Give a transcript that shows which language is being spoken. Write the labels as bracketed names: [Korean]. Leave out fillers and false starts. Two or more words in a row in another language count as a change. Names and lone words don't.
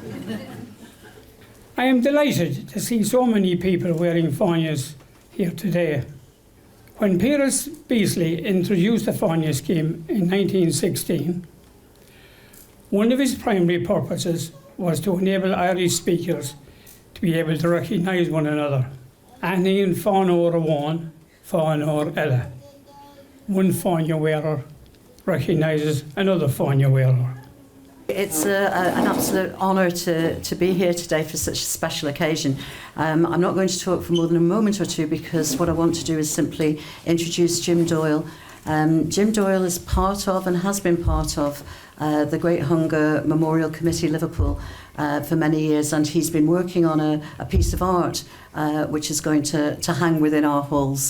[English] I am delighted to see so many people wearing Fáinnes here today. When Piers Beasley introduced the Fáinne scheme in 1916, one of his primary purposes was to enable Irish speakers to be able to recognise one another. [Irish] Aithníonn fáinneoir amháin, fáinneoir eile. [English] One Fáinne wearer recognises another Fáinne wearer. It's an absolute honour to be here today for such a special occasion. I'm not going to talk for more than a moment or two because what I want to do is simply introduce Jim Doyle. Jim Doyle is part of and has been part of the Great Hunger Memorial Committee Liverpool for many years, and he's been working on a piece of art which is going to hang within our halls.